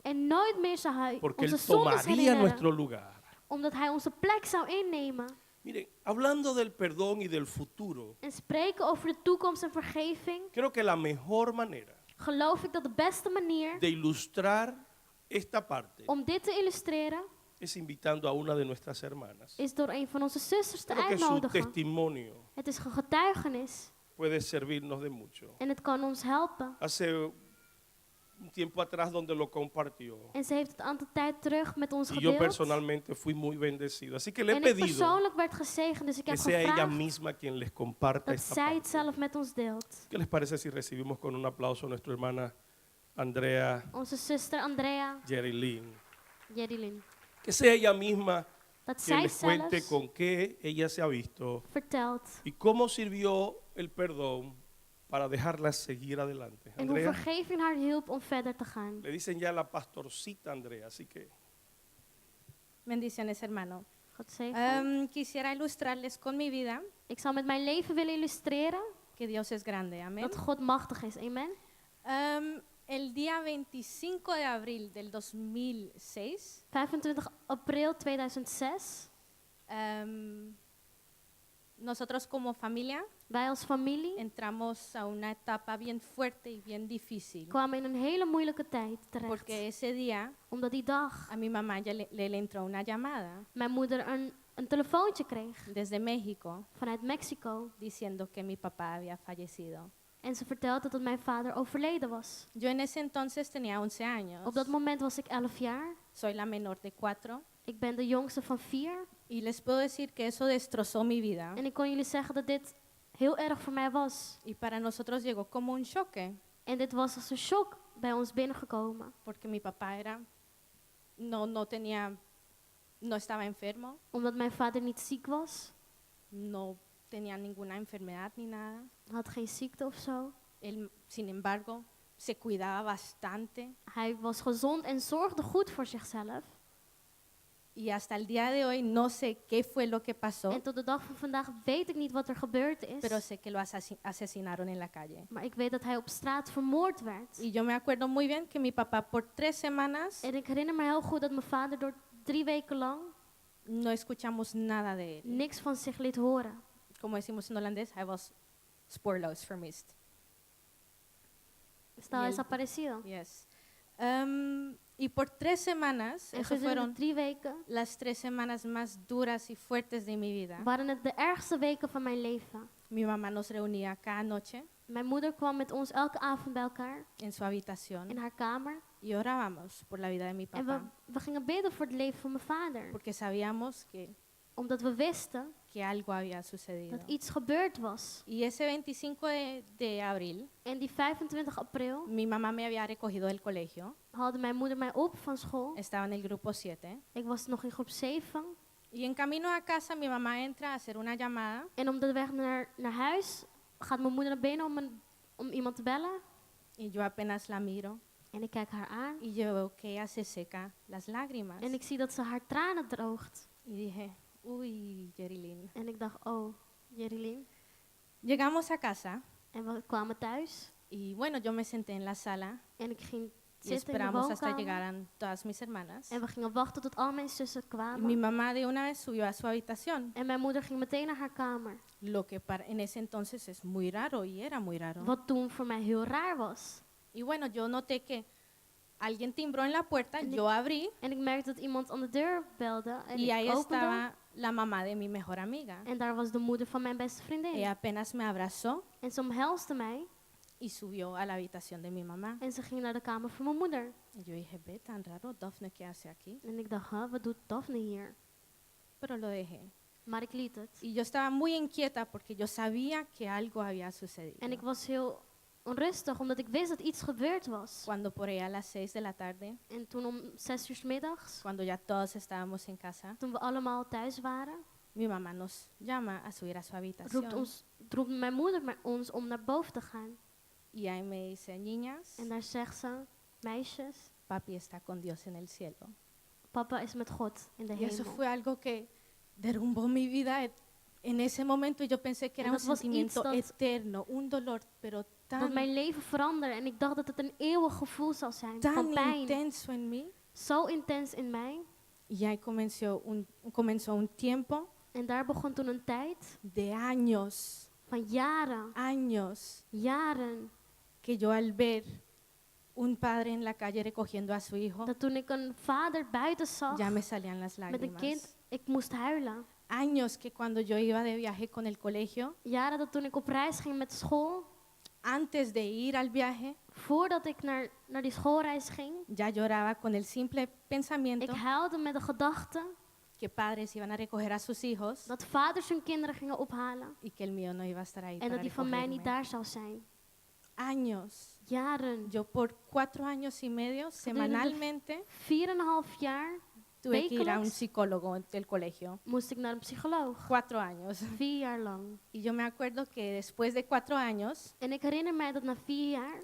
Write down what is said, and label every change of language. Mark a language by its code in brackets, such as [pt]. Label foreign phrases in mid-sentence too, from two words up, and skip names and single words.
[nl] En nooit meer zou hij [es] Porque [nl] onze [es] Él [nl] zondes [es] tomaría nuestro [nl] herinneren. [es] lugar. [nl] Omdat hij onze plek zou innemen. [es] Miren, hablando del perdón y del futuro, [nl] En spreken over de toekomst en vergeving. [es] creo que la mejor manera [nl] Geloof ik dat de beste manier [es] de ilustrar esta parte [nl] om dit te illustreren [es] es invitando a una de nuestras hermanas. [nl] is door een van onze zusters te [es] Creo que su [nl] uitnodigen. [es] testimonio [nl] Het is een getuigenis [es] puede servirnos de mucho. [nl] en het kan ons helpen. [es] Hace un tiempo atrás donde lo compartió [nl] En ze heeft het een aantal tijd terug met ons [es] y yo [nl] gedeeld. [es] personalmente fui muy bendecido. Así que le he [nl] En ik [es] pedido [nl] persoonlijk werd gezegend, dus ik [es] que [nl] heb [es] sea ella [nl] gevraagd [es] misma quien les comparta [nl] dat [es] esta [nl] zij het [es] parte. [nl] zelf met ons deelt. [es] ¿Qué les parece si recibimos con un aplauso a nuestra hermana Andrea [nl] Onze zuster Andrea [es] Jerilyn? [nl] Jerilyn. [es] Que sea ella misma [nl] Dat [es] quien [nl] zij [es] les cuente [nl] zelfs [es] con qué ella se ha visto [nl] vertelt [es] y cómo sirvió el perdón para dejarla seguir adelante. [nl] en hoe [es] Andrea, [nl] vergeving haar hielp om verder te gaan. [es] le dicen ya la pastorcita Andrea, así que Bendiciones, hermano. [nl] God zegen. [es] Quisiera ilustrarles con mi vida [nl] Ik zou met mijn leven willen illustreren [es] que Dios es grande. Amén. [nl] dat God machtig is. Amen. [es] El día 25 de abril del 2006, [nl] 25 april 2006, [es] nosotros como familia [nl] wij als familie [es] entramos a una etapa bien fuerte y bien difícil. [nl] kwamen in een hele moeilijke tijd terecht. [es] Porque ese día [nl] Omdat die dag [es] a mi mamá ya le entró una llamada [nl] mijn moeder een telefoontje kreeg [es] desde México [nl] vanuit Mexico. [es] diciendo que mi papá había fallecido. [nl] En ze vertelde dat mijn vader overleden was. [es] Yo en ese entonces tenía 11 años. [nl] Op dat moment was ik 11 jaar. [es] Soy la menor de 4. [nl] Ik ben de jongste van 4. [es] Y les puedo decir que eso destrozó mi vida. [nl] En ik kon jullie zeggen dat dit heel erg voor mij was. [es] Y para nosotros llegó como un choque, [nl] En dit was als een shock bij ons binnengekomen. [es] porque mi papá no estaba enfermo, [nl] Omdat mijn vader niet ziek was. [es] no tenía ninguna enfermedad ni nada. [nl] Had geen ziekte of zo. [es] Él, sin embargo, se cuidaba bastante. [nl] Hij was gezond en zorgde goed voor zichzelf. [es] Y hasta el día de hoy no sé qué fue lo que pasó, [nl] En tot de dag van vandaag weet ik niet wat er gebeurd is. [es] pero sé que lo asesinaron en la calle. [nl] Maar ik weet dat hij op straat vermoord werd. [es] Y yo me acuerdo muy bien que mi papá por 3 semanas [nl] En ik herinner me heel goed dat mijn vader door 3 weken lang [es] no escuchamos nada de él. [nl] niks van zich liet horen. [es] Como decimos en holandés, [nl] hij was spoorloos vermist. [es] Estaba Y él- desaparecido. Yes. Y por 3 semanas, [nl] En [es] eso [nl] gedurende [es] fueron [nl] 3 weken [es] las 3 semanas más duras y fuertes de mi vida. [nl] waren het de ergste weken van mijn leven. [es] Mi mamá nos reunía cada noche [nl] Mijn moeder kwam met ons elke avond bij elkaar [es] en su habitación [nl] in haar kamer. [es] y orábamos por la vida de mi [nl] En [es] papá, [nl] we gingen bidden voor het leven van mijn vader. [es] porque sabíamos [nl] Omdat we wisten [es] que algo había sucedido. [nl] dat iets gebeurd was. [es] Y ese 25 de abril, [nl] En die 25 april [es] mi mamá me había recogido del colegio, [nl] haalde mijn moeder mij op van school. [es] estaba en el grupo 7, [nl] Ik was nog in groep 7. [es] y en camino a casa mi mamá entra a hacer una llamada [nl] En op de weg naar huis gaat mijn moeder naar binnen om iemand te bellen. [es] y yo apenas la miro [nl] En ik kijk haar aan. [es] y yo veo que ella se seca las lágrimas. [nl] En ik zie dat ze haar tranen droogt. [es] Y dije, uy, [nl] Jerilyn. En ik dacht, oh, Jerilyn. [es] Llegamos a casa [nl] En we kwamen thuis. [es] y bueno, yo me senté en la sala [nl] En ik ging [es] y [nl] zitten in de [es] esperamos hasta [nl] woonkamer. [es] llegaran todas mis hermanas. [nl] En we gingen wachten tot al mijn zussen [es] Y mi [nl] kwamen. [es] mamá de una vez subió a su habitación, [nl] En mijn moeder ging meteen naar haar kamer. [es] lo que en ese entonces es muy raro y era muy raro. [nl] Wat toen voor mij heel raar was. [es] Y bueno, yo noté que alguien timbró en la puerta, [nl] En [es] yo abrí [nl] En ik merkte dat iemand aan de deur belde. En [es] y ahí [nl] ik opende. [es] estaba la mamá de mi mejor amiga. [nl] En daar was de moeder van mijn beste vriendin. [es] Ella apenas me abrazó [nl] En ze omhelsde mij. [es] y subió a la habitación de mi mamá. [nl] En ze ging naar de kamer van mijn moeder. [es] Y yo dije, ve, tan raro, Daphne, ¿qué hace aquí? [nl] En ik dacht, wat doet Daphne hier? [es] Pero lo dejé. [nl] Maar ik liet het. [es] Y yo estaba muy inquieta porque yo sabía que algo había sucedido. [nl] En ik was heel onrustig, omdat ik wist dat iets gebeurd was. [es] Cuando por ahí a las 6 de la tarde, [nl] En toen om 6 uur 's middags, [es] cuando ya todos estábamos en casa, [nl] toen we allemaal thuis waren, [es] mi mamá nos llama a subir a su habitación. [nl] roept mijn moeder ons om naar boven te gaan. [es] Y ahí me dice, niñas, [nl] En daar zegt ze, meisjes, [es] papi está con Dios en el cielo. [nl] papa is met God in de [es] Y eso [nl] hemel. [es] fue algo que derrumbó mi vida en ese momento. Yo pensé que era [nl] En [es] un [nl] dat was [es] sentimiento [nl] iets dat- [es] eterno, un dolor, pero [nl] Dat [es] tan, [nl] mijn leven veranderde en ik dacht dat het een eeuwig gevoel zou zijn van [es] tan [nl] pijn. [es] intenso en mí. [nl] Zo intens in mij. [es] Y ahí comenzó un tiempo [nl] En daar begon toen een tijd [es] de años, [nl] van jaren, [es] que yo al ver un padre en la calle recogiendo a su hijo, [nl] dat toen ik een vader buiten zag [es] ya me salían las [nl] met een kind, [es] lágrimas. [nl] ik moest huilen. [es] Años que cuando yo iba de viaje con el colegio, [nl] Jaren dat toen ik op reis ging met school, [es] antes de ir al viaje, [nl] voordat ik naar die schoolreis ging, [es] ya lloraba con el simple [nl] ik [es] pensamiento [nl] huilde met de gedachte [es] que padres iban a recoger a sus hijos [nl] dat vaders hun kinderen gingen ophalen [es] y que el mío no iba a estar ahí [nl] en [es] para [nl] dat die van mij niet [es] recogerme. [nl] daar zou zijn. [es] Años. [nl] Jaren, [es] Yo por 4 años y medio, semanalmente, [nl] 4,5 jaar [es] tuve que ir a un [nl] wekelijks [es] psicólogo del colegio. [nl] moest ik naar een psycholoog. [es] 4 años. [nl] 4 jaar lang. [es] Y yo me acuerdo que después de 4 años, [nl] En ik herinner mij dat na 4 jaar